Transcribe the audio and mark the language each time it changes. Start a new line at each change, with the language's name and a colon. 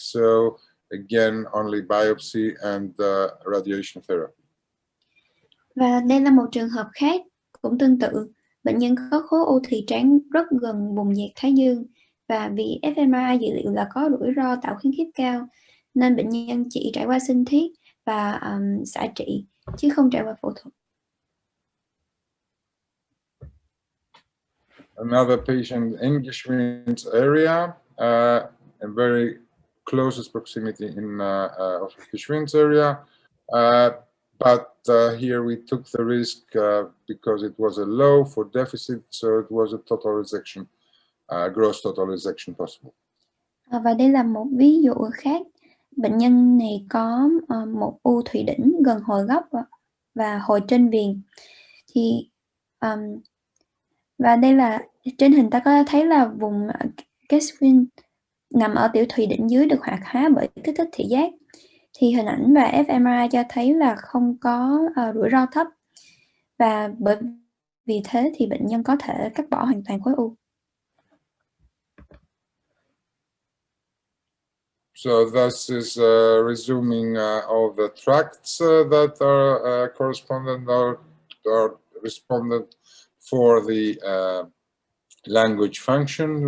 English: So again, only biopsy and radiation therapy.
Vietnamese: Và đây là một trường hợp khác cũng tương tự. Bệnh nhân có khối u thùy trán rất gần vùng dẹt thái dương, và vì fMRI dự liệu là có rủi ro tạo khiếm khuyết cao, nên bệnh nhân chỉ trải qua sinh thiết và xạ trị, chứ không trải qua phẫu thuật.
English: Another patient in Geschwind's area, a very closest proximity of Geschwind's area, but here we took the risk because it was a low for deficit, so it was a total resection, gross total resection possible.
Vietnamese: Và đây là một ví dụ khác. Bệnh nhân này có một u thùy đỉnh gần hồi gốc và hồi trên viền. Thì và đây là trên hình ta có thấy là vùng Keswin nằm ở tiểu thùy đỉnh dưới được hoạt hóa bởi kích thích thị giác. Thì hình ảnh và fMRI cho thấy là không có rủi ro thấp, và vì thế thì bệnh nhân có thể cắt bỏ hoàn toàn khối u.
English: So this is resuming all the tracts that are correspondent or respondent for the language function.